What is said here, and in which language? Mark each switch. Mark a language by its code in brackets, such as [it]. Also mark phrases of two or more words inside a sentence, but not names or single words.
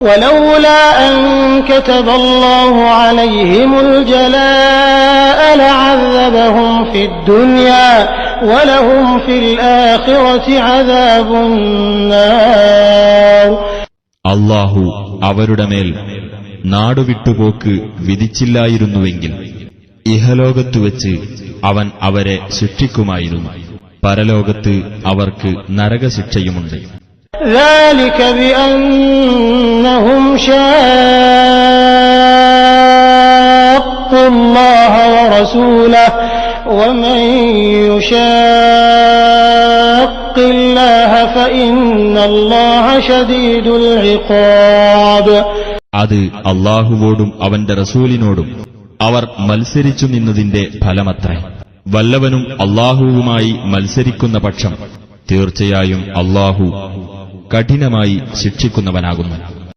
[ar] ولولا أن كتب الله عليهم الجلاء لعذبهم في الدنيا ولهم في الآخرة عذاب النار. [ml] അല്ലാഹു അവരുടെ മേൽ നാടുവിട്ടുപോക്ക് വിധിച്ചില്ലായിരുന്നുവെങ്കിൽ ഇഹലോകത്തുവെച്ച് അവൻ അവരെ ശിക്ഷിക്കുമായിരുന്നു. പരലോകത്ത് അവർക്ക് നരകശിക്ഷയുമുണ്ട്. [ar] ذلك بأنهم شاقوا الله ورسوله ومن يشاق الله فإن الله شديد العقاب. [ml] അത് അല്ലാഹുവോടും അവന്റെ റസൂലിനോടും അവർ മത്സരിച്ചു നിന്നതിന്റെ ഫലമത്രേ. വല്ലവനും അല്ലാഹുവുമായി മത്സരിക്കുന്ന പക്ഷം തീർച്ചയായും അല്ലാഹു കഠിനമായി ശിക്ഷിക്കുന്നവനാകുന്നു.